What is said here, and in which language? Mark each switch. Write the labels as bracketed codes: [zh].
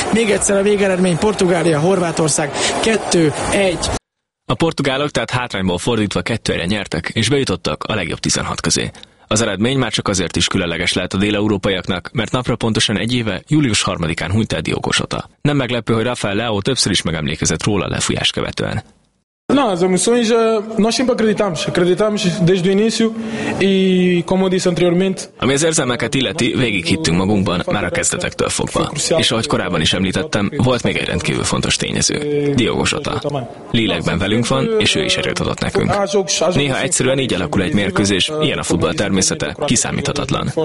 [hu] Még egyszer a végeredmény, Portugália, Horvátország 2-1. A portugálok tehát hátrányból fordítva 2-1-re nyertek, és bejutottak a legjobb 16 közé. Az eredmény már csak azért is különleges lehet a déleurópaiaknak, mert napra pontosan 1 éve, július 3-án hunyt el Diogo Jota. Nem meglepő, hogy Rafael Leao többször is megemlékezett róla lefújás követően. [pt] Não, as emoções, nós sempre acreditámos, acreditámos desde o início e como eu disse anteriormente. [hu] Ami az érzelmeket illeti, végig hittünk magunkban, már a kezdetektől fogva. És ahogy korábban is említettem, volt még egy rendkívül fontos tényező, Diogo Jota. Lélekben velünk van, és ő is erőt adott nekünk. Néha egyszerűen így alakul egy mérkőzés, ilyen a futball természete, kiszámíthatatlan.